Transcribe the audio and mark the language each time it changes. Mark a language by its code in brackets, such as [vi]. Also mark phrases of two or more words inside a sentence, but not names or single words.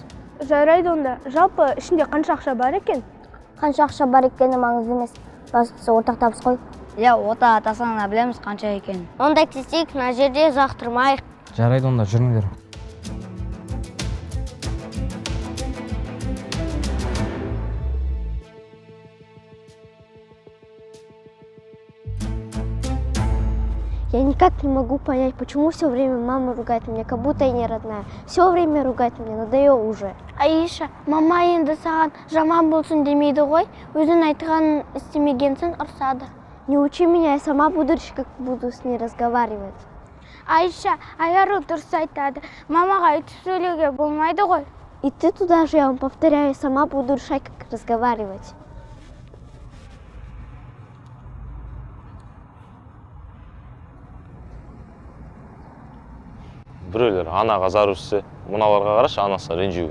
[kk] Жарайды онда. Жалпы ішінде қанша ақша бар екен? Қанша ақша бар екені маңызды емес. Бастысы ортақ табыс қой. Иә, ота атасынан білеміз қанша екен. Онда кетсек, мына жерде ұзақ тұрмайық. Жарайды онда, жүріңдер. [ru] Я никак не могу понять, почему все время мама ругает меня, как будто я не родная. Все время ругает меня, надоело уже. [kk] Аиша, мама енді саған жаман болсын демейді ғой, өзің айтқанын істемегенсің, ұрсады. [ru] Не учи меня, я сама буду решить, как буду с ней разговаривать. [kk] Аиша, аяр дұрыс айтады. Мамаға айтып сөйлеуге болмайды ғой. [ru] И ты туда же, я вам повторяю, сама буду решать, как разговаривать. [kk] Біреулер анаға зар өссе, мыналарға қарашы, анасы ренжуін.